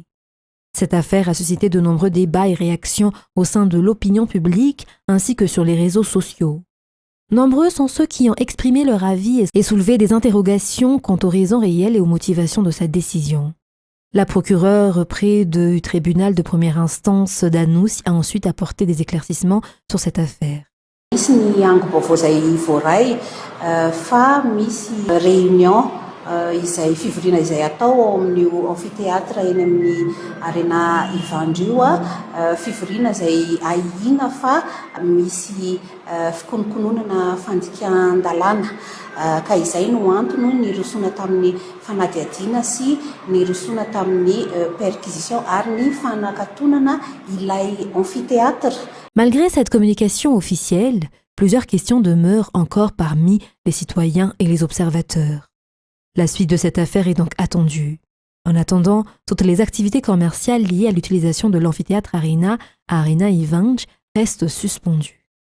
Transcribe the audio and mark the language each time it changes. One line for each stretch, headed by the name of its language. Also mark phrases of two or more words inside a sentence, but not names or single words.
French: Cette affaire a suscité de nombreux débats et réactions au sein de l'opinion publique ainsi que sur les réseaux sociaux. Nombreux sont ceux qui ont exprimé leur avis et soulevé des interrogations quant aux raisons réelles et aux motivations de cette décision. La procureure près du tribunal de première instance d'Anous a ensuite apporté des éclaircissements sur cette affaire.
Malagasy: Misy ny ango-baovao izay voaray fa misy réunion izay fivoriana izay atao ao amin'io amphithéâtre eny amin'ny Arena Ivanj io fivoriana izay ahina fa misy fikonokononana fandikan-dalàna ka izay no antony nirosona tamin'ny fanadihadiana sy nirosona tamin'ny perquisition ary ny fanakatonana ilay amphithéâtre.
French: Malgré cette communication officielle, plusieurs questions demeurent encore parmi les citoyens et les observateurs. La suite de cette affaire est donc attendue. En attendant, toutes les activités commerciales liées à l'utilisation de l'amphithéâtre Arena à Arena Ivanj restent suspendues.